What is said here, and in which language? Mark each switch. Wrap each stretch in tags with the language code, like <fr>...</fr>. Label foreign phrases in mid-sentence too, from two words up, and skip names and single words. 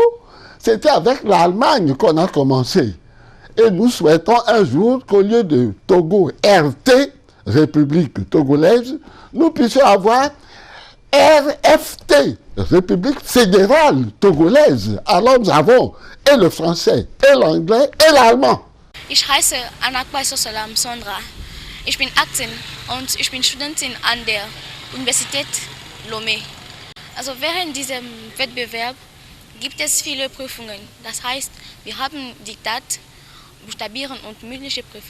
<fr>C'était avec l'Allemagne qu'on a commencé. Et nous souhaitons un jour qu'au lieu de Togo RT, République togolaise, nous puissions avoir RFT, République fédérale togolaise. Alors nous avons et le français, et l'anglais, et l'allemand.</fr> <de>Ich heiße Anakba Sosalam Sondra. Ich bin 18 und ich bin Studentin an der Universität Lomé. Also während diesem Wettbewerb gibt es viele Prüfungen. Das heißt, wir haben Diktat, Buchstabieren und mündliche Prüfung.</de>